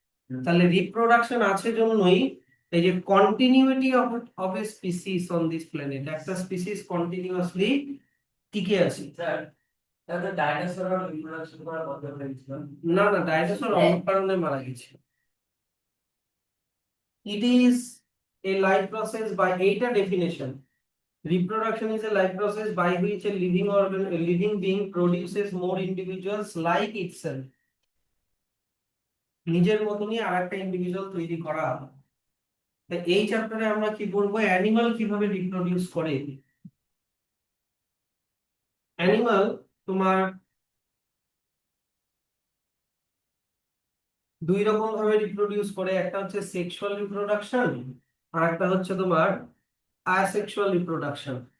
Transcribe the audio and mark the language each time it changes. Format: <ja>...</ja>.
<bn>তাহলে রিপ্রোডাকশন আছে জন্যই এই যে</bn> <en>continuity of a species on this planet,</en> <bn>একটা স্পিসিস কন্টিনিউয়াসলি টিকে আছে। স্যার, তাহলে ডাইনোসর রিপ্রোডাকশন করা বন্ধ করে দিয়েছিল? না না, ডাইনোসর অন্য কারণে মারা গেছে।</bn> <en>it is a life process by,</en> <bn>এইটা definition.</bn> <en>Reproduction is a life process by which a living being produces more individuals like itself.</en> <bn>নিজের মতনই আরেকটা ইন্ডিভিজুয়াল তৈরি করা। এই চ্যাপ্টারে আমরা কি বলবো, অ্যানিমাল কিভাবে রিপ্রোডিউস করে। অ্যানিমাল তোমার দুই রকম ভাবে রিপ্রোডিউস করে, একটা হচ্ছে সেক্সুয়াল রিপ্রোডাকশন, আর একটা হচ্ছে তোমার আসেক্সুয়াল রিপ্রোডাকশন।</bn>